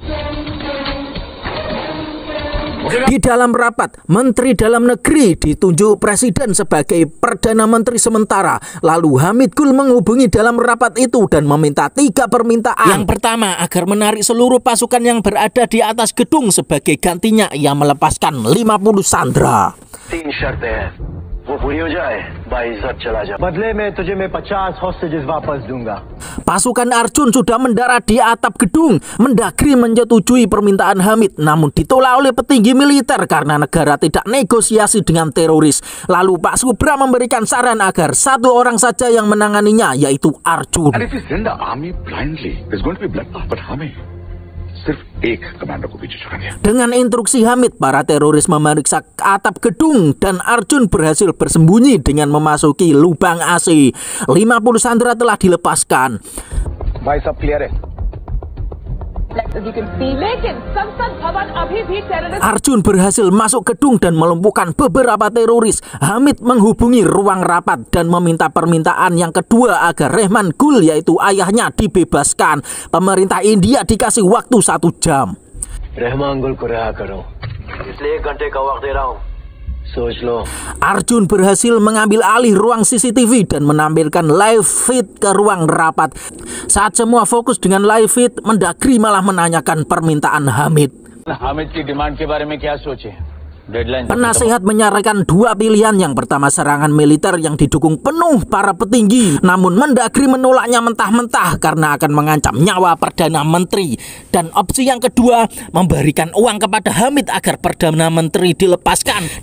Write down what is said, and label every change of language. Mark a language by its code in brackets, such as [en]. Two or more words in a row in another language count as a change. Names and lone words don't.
[id] Di dalam rapat, Menteri Dalam Negeri ditunjuk Presiden sebagai Perdana Menteri sementara. Lalu Hamid Gul menghubungi dalam rapat itu dan meminta 3 permintaan. Yang pertama, agar menarik seluruh pasukan yang berada di atas gedung. Sebagai gantinya, ia melepaskan 50 sandera. [hi] 3 शर्त है. वो पूरी हो जाए, बाइज़्ज़त चला जा. बदले में तुझे मैं 50 hostages वापस दूंगा. [id] Pasukan Arjun sudah mendarat di atap gedung. Mendagri menyetujui permintaan Hamid, namun ditolak oleh petinggi militer karena negara tidak negosiasi dengan teroris. Lalu Pak Subra memberikan saran agar 1 orang saja yang menanganinya, yaitu Arjun. [en] And if we send the army blindly, there's going to be bloodbath. [hi] But हमें सिर्फ एक commander को पीछे छोड़ेंगे. [id] Dengan instruksi Hamid, para teroris memeriksa atap gedung dan Arjun berhasil bersembunyi dengan memasuki lubang AC. 50 sandera telah dilepaskan. [hi] भाई सब क्लियर है. [id] Arjun berhasil masuk gedung dan melumpuhkan beberapa teroris. Hamid menghubungi ruang rapat dan meminta permintaan yang kedua agar Rehman Gul, yaitu ayahnya, dibebaskan. Pemerintah India dikasih waktu 1 jam. [hi] रहमान गुल को रिहा करो. इसलिए 1 घंटे का वक्त दे रहा हूँ. सोच लो। [id] Arjun berhasil mengambil alih ruang CCTV dan menampilkan live feed ke ruang rapat. Saat semua fokus dengan live feed, Mendagri malah menanyakan permintaan Hamid. [hi] हामिद की डिमांड के बारे में क्या सोचे? Deadline. [id] Penasehat menyarankan dua pilihan. Yang pertama, serangan militer yang didukung penuh para petinggi. Namun Mendagri menolaknya mentah-mentah karena akan mengancam nyawa Perdana Menteri. Dan opsi yang kedua, memberikan uang kepada Hamid agar Perdana Menteri dilepaskan.